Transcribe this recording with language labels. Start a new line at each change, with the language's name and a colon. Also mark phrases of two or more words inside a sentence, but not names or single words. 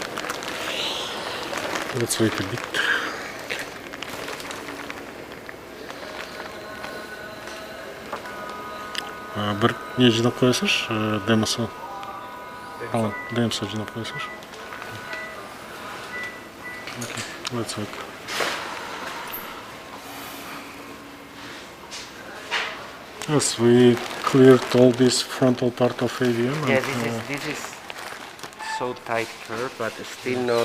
English: Let's wait a bit.
Kazakh: Bir не жинап қоясыз, демосы. Демосы жинап қоясыз.
English: Okay, let's wait. Yes, we cleared all this frontal part of AVM. Yeah, and, this is so tight curve, but still not.